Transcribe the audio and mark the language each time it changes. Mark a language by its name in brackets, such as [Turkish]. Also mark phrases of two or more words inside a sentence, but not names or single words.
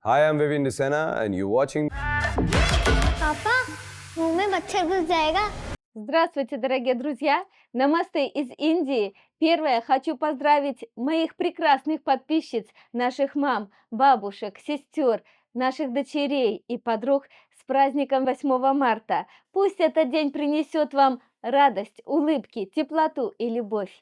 [English] Hi, I'm Vivin Nisena and you're watching. [Hindi] पापा मुंह में मच्छर घुस जाएगा। [Russian] Здравствуйте, дорогие друзья! Намасте из Индии. Первое, хочу поздравить моих прекрасных подписчиц, наших мам, бабушек, сестер, наших дочерей и подруг с праздником 8 марта. Пусть этот день принесет вам радость, улыбки, теплоту и любовь.